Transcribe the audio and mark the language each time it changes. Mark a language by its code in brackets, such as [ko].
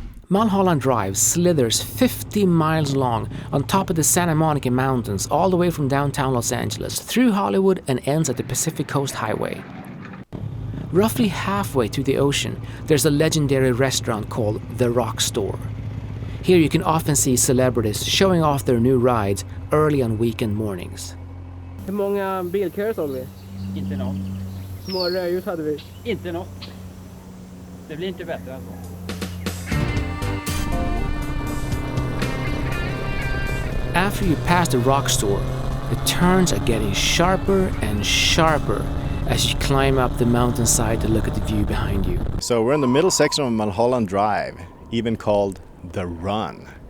[en] Mulholland Drive slithers 50 miles long on top of the Santa Monica Mountains all the way from downtown Los Angeles through Hollywood and ends at the Pacific Coast Highway. Roughly halfway to the ocean, there's a legendary restaurant called The Rock Store. Here you can often see celebrities showing off their new rides early on weekend mornings. [sv] Hur många bilköer såg vi? Inte något. Hur många rödljus hade vi? Inte något. Det blir inte bättre än så. [en] After you pass the Rock Store, the turns are getting sharper and sharper as you climb up the mountainside to look at the view behind you. So we're in the middle section of Mulholland Drive, even called The Run.